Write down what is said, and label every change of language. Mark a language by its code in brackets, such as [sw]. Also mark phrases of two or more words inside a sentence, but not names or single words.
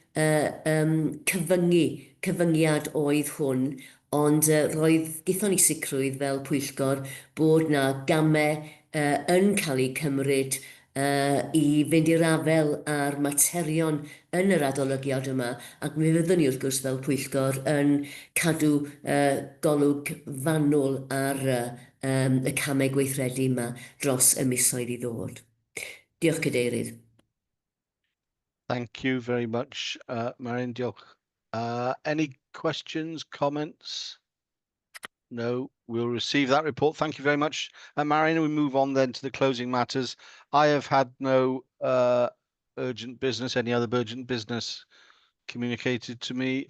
[cy] cyfyngiad oedd hwn, ond roedd gython ni sicrwydd fel pwyllgor bod na gamau yn cael eu cymryd i fynd i'r afel ar materion yn yr adolygiad yma, ac mi fyddwn ni wrth gwrs fel pwyllgor yn cadw golwg fanwl ar y camau gweithredu yma dros y misoedd i ddod. Diolch Cadeirydd. [en] Thank you very much, Marion. [cy] Diolch. [en] Any questions, comments? No, we'll receive that report. Thank you very much, Marion. We move on then to the closing matters. I have had no urgent business, any other urgent business communicated to me.